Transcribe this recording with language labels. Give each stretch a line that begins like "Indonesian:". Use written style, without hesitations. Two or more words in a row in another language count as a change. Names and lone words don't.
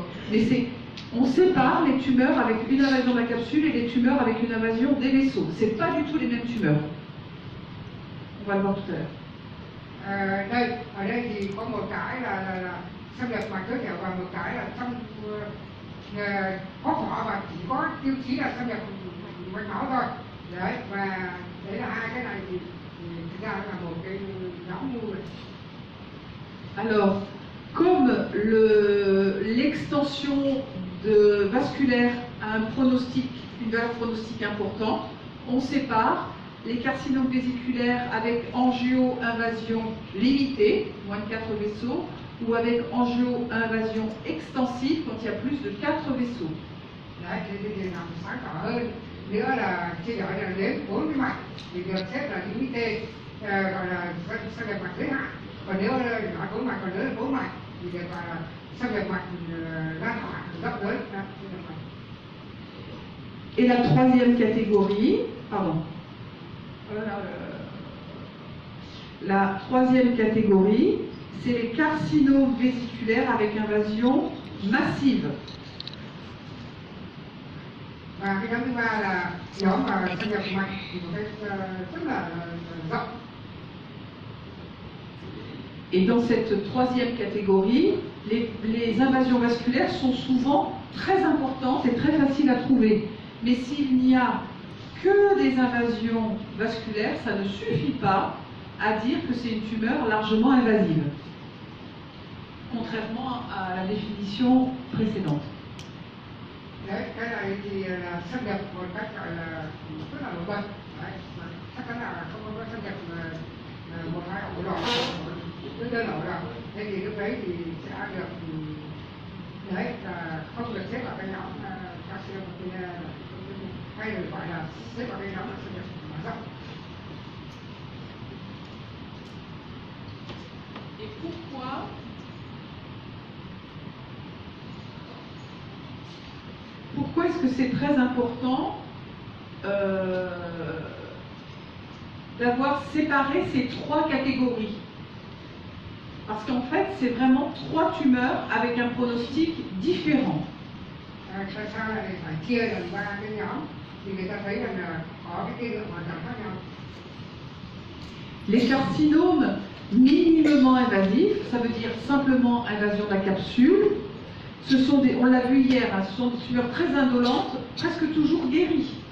French: Mais on sépare les tumeurs avec une invasion de la capsule et les tumeurs avec une invasion des vaisseaux. Ce n'est pas du tout les mêmes tumeurs. On va le voir tout à l'heure.
Vietnamese: Ở đây thì có một cái là xâm nhập mạch tối thiểu và một cái là trong có vỏ và chỉ có tiêu chí là xâm nhập mạch máu thôi. Đấy, và đấy là hai cái này thì thực ra là một cái nhóm mưu.
French: Alors, comme l'extension vasculaire a une valeur pronostique importante, on sépare les carcinomes vésiculaires avec angio-invasion limitée, moins de 4 vaisseaux, ou avec angio-invasion extensive quand il y a plus de 4 vaisseaux.
Vietnamese: Đấy, thì làm sáng tỏ hơn nữa là chia nhỏ là đến 4 cái mạch thì được xếp là limité, gọi là xâm nhập mạch giới hạn. Còn nếu nói 4 mạch còn lớn 4 mạch thì được gọi là xâm nhập mạch lan tỏa rộng lớn.
French: Et la troisième catégorie, pardon. La troisième catégorie, c'est les carcinomes vésiculaires avec invasion massive.
Vietnamese: Và cái nhóm thứ ba là nhóm mà xâm nhập mạch thì một cách rất là rộng.
French: Et dans cette troisième catégorie, les invasions vasculaires sont souvent très importantes et très faciles à trouver. Mais s'il n'y a que des invasions vasculaires, ça ne suffit pas à dire que c'est une tumeur largement invasive, contrairement à la définition précédente.
Vietnamese: Đấy, cái này thì là xâm nhập một cách gọi là rất là nổi bật. Đấy, chắc chắn là không có xâm nhập một hai ổ đỏ, đơn ổ đỏ. Thế thì lúc đấy thì sẽ được đấy là không được xếp vào cái nhóm carcinoma hay được gọi là xếp vào cái nhóm là xâm nhập mở rộng.
French: Et pourquoi est-ce que c'est très important d'avoir séparé ces 3 catégories? Parce qu'en fait, c'est vraiment 3 tumeurs avec un pronostic différent.
Vietnamese: Tại sao lại phải chia làm 3 cái nhóm? Thì người ta thấy rằng là có cái tiên lượng hoàn toàn khác nhau.
French: Les carcinomes minimement invasifs, ça veut dire simplement invasion de la capsule. Ce sont on l'a vu hier, ce sont des tumeurs très indolentes, presque toujours guéries.